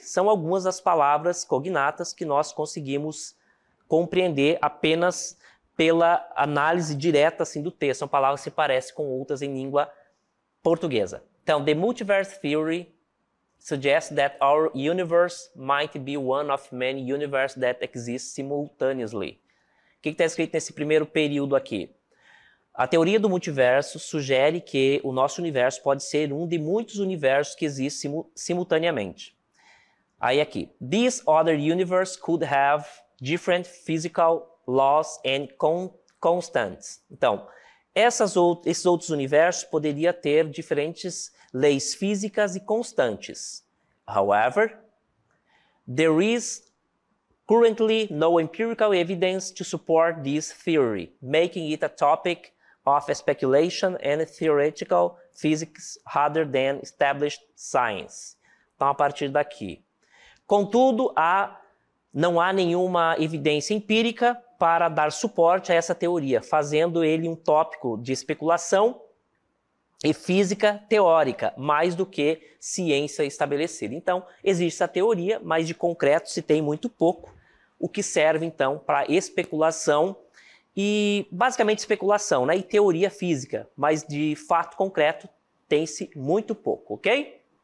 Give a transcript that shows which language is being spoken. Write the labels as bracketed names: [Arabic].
[Portuguese] São algumas das palavras cognatas que nós conseguimos compreender apenas pela análise direta assim, do texto. São palavras que se parecem com outras em língua portuguesa. [English] Então, the multiverse theory suggests that our universe might be one of many universes that exist simultaneously. [Portuguese] O que está escrito nesse primeiro período aqui? A teoria do multiverso sugere que o nosso universo pode ser um de muitos universos que existem simultaneamente. Aí aqui, [English] these other universes could have different physical laws and constants. [Portuguese] Então, esses outros universos poderiam ter diferentes leis físicas e constantes. [English] However, there is currently no empirical evidence to support this theory, making it a topic of speculation and theoretical physics rather than established science. [Portuguese] Então, a partir daqui. Contudo, não há nenhuma evidência empírica para dar suporte a essa teoria, fazendo ele um tópico de especulação e física teórica, mais do que ciência estabelecida. Então, existe essa teoria, mas de concreto se tem muito pouco, o que serve, então, para especulação e, basicamente, especulação, né? E teoria física, mas de fato concreto tem-se muito pouco, ok?